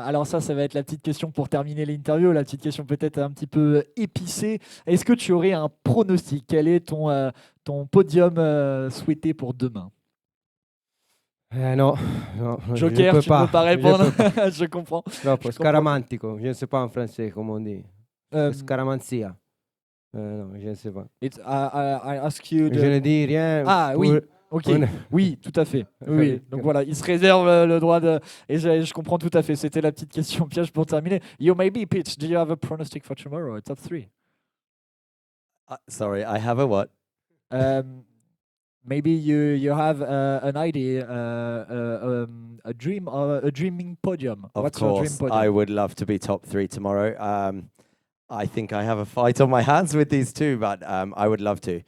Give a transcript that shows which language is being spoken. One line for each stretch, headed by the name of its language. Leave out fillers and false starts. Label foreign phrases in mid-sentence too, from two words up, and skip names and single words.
French: Alors ça va être la petite question pour terminer l'interview, la petite question peut-être un petit peu épicée. Est-ce que tu aurais un pronostic? Quel est ton podium souhaité pour demain? Non, non, Joker, je tu ne peux pas répondre. Je peux pas. Je comprends.
Italian: Troppo, scaramantico,
French: je ne sais pas en français comment on dit. Euh, Scaramanzia. Non, je ne sais pas.
English: I ask you
French: Je ne dis rien. Ah pour- oui, ok. pour- Oui, tout à fait. Oui. Donc voilà, il se réserve le droit de... Et je comprends tout à fait. C'était la petite question piège pour terminer.
English: You maybe pitch. Do you have a pronostic for tomorrow? A top 3? Sorry, I have a what? Maybe you have an idea, a dream, a dreaming podium. Of What's your dream course, podium? I would love to be top 3 tomorrow. I think I have a fight on my hands with these two, but I would love to.